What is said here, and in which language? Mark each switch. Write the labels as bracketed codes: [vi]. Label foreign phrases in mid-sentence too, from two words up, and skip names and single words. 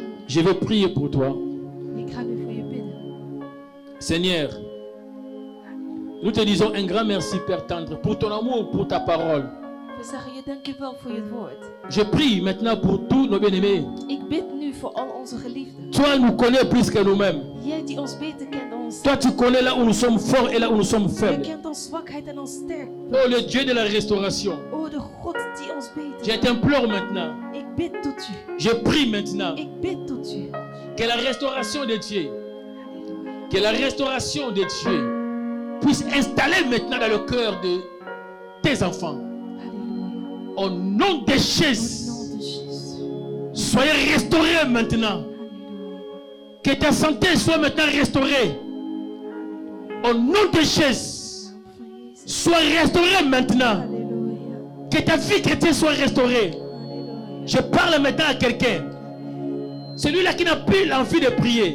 [fr] Je veux prier pour toi. [nl] Ik ga nu voor je bidden. [fr] Seigneur, nous te disons un grand merci, Père tendre, pour ton amour, pour ta parole. [nl] We zeggen je dankjewel voor je woord. [fr] Je prie maintenant pour tous nos bien-aimés. [nl] Ik bid nu voor al onze geliefden. [fr] Toi, nous connais plus que nous-mêmes. [nl] Jij die ons beter kent dan ons. [fr] Toi, tu connais là où nous sommes forts et là où nous sommes [nl] Je [fr] faibles. [nl] kent ons zwakheid en ons sterk. [fr] Oh, le Dieu de la restauration. [nl] O de God die ons beter [fr] Je [nl] kent. [fr] t'implore maintenant. [nl] Ik bid tot u. [fr] Je prie maintenant [nl] Ik bid tot u. [fr] que la restauration de Dieu, que la restauration de Dieu puisse installer maintenant dans le cœur de tes enfants. [nl] Halleluja. [fr] Au nom de [nl] In [fr] Jésus, [nl] de naam de Jezus. [fr] soyez restaurés maintenant. [nl] Halleluja. [fr] Que ta santé soit maintenant restaurée. Au nom de Jésus, [nl] Van Jezus. [fr] sois restaurée maintenant. [nl] Halleluja. [fr] Que ta vie chrétienne soit restaurée. [nl] Halleluja. [fr] Je parle maintenant à quelqu'un. Celui-là qui n'a plus l'envie de prier.